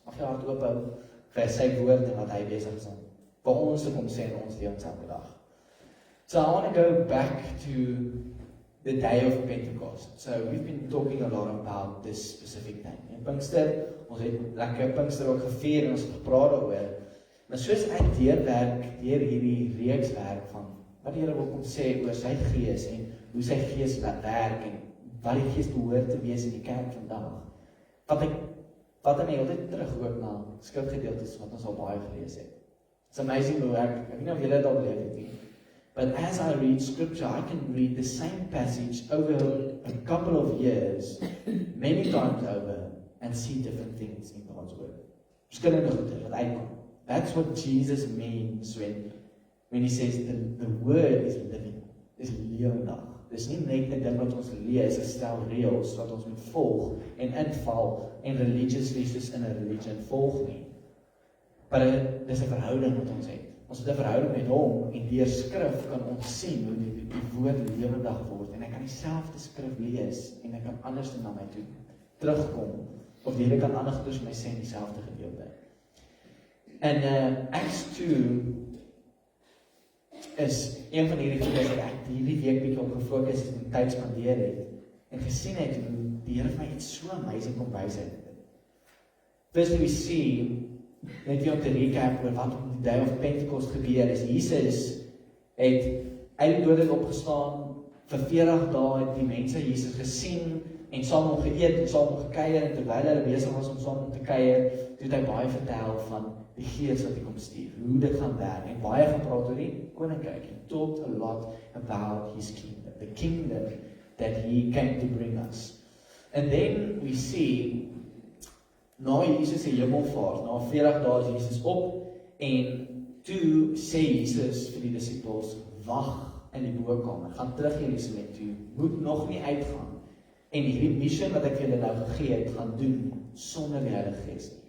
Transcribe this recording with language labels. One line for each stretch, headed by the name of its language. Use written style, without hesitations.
Afrikaans: Mag jy hart oop hou vir sy woord en wat Hy besig is om vir ons te kom sê in ons lewens elke dag.
English: So I want to go back to the day of Pentecost. So we've been talking a lot about this specific day.
Afrikaans: En Pinkster, ons het lekker Pinkster ook gevier en ons het gepraat daaroor. Maar soos ek deurwerk deur hierdie reeks werk van wat die Here wil kom sê oor sy Gees en hoe sy Gees werk en wat die Gees behoort te wees in die kerk vandag. Wat my altyd terug ook na skrifgedeeltes wat ons al baie gelees het.
English: It's amazing
Afrikaans: hoe ek weet nie of julle dit al beleef het nie.
English: But as I read scripture, I can read the same passage over a couple of years, many times over, and see different things in God's word.
Afrikaans: Verskillende goede wat uitkom.
English: That's what Jesus means when He says the word is living,
Afrikaans: is lewendig. Dis nie net 'n ding wat ons lees, 'n stel reëls wat ons moet volg en inval en religiously soos in 'n religion volg nie. Maar dis 'n verhouding wat ons het. Ons het 'n verhouding met Hom en deur skrif kan ons sien hoe die woord lewendig word en ek kan dieselfde skrif lees en ek kan anders na my toe terugkom, of die Here kan ander goeders vir my sê in dieselfde gedeelte. En Acts 2 is een van hierdie goeders wat ek hierdie week bietjie op gefokus het en tyd spandeer het, en gesien het hoe die Here vir my iets so amazing kom wys het.
English: First we see,
Afrikaans: net weer om te recap oor wat op die day of Pentecost gebeur is, Jesus het uit die dode opgestaan, vir 40 dae het die mense Jesus gesien, en saam hom geëet, en saam hom gekuier, en terwyl hulle besig was om saam hom te kuier, toe het hy baie vertel van die Gees wat hy kom stuur, hoe dit gaan werk, en baie gepraat oor die koninkryk.
English: He talked a lot about his kingdom, the kingdom that he came to bring us. And then we see,
Afrikaans: na Jesus se hemelvaart, na 40 dae is Jesus op, en toe sê Jesus vir die disippels, wag in die bokkamer, gaan terug Jerusalem toe, moet nog nie uitgaan, en hierdie mission wat ek julle nou gegee het, gaan doen, sonder die Heilige Gees.